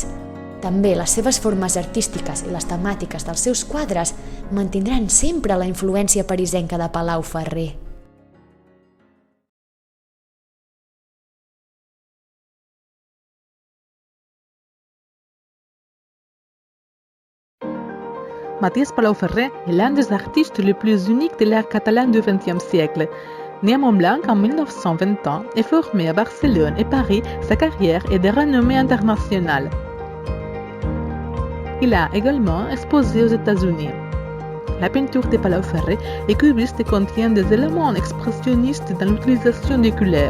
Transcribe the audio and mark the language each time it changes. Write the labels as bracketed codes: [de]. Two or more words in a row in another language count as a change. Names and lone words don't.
[ca] També les seves formes artístiques i les temàtiques dels seus quadres mantindran sempre la influència parisenca de Palau Ferrer. [fr] Maties Palau Ferrer est l'un des artistes les plus uniques de l'art catalan du XXe siècle. Né à Montblanc en 1920 ans et formé à Barcelone et Paris, sa carrière est de renommée internationale. Il a également exposé aux États-Unis. La peinture de Palau Ferrer est cubiste et contient des éléments expressionnistes dans l'utilisation des couleurs.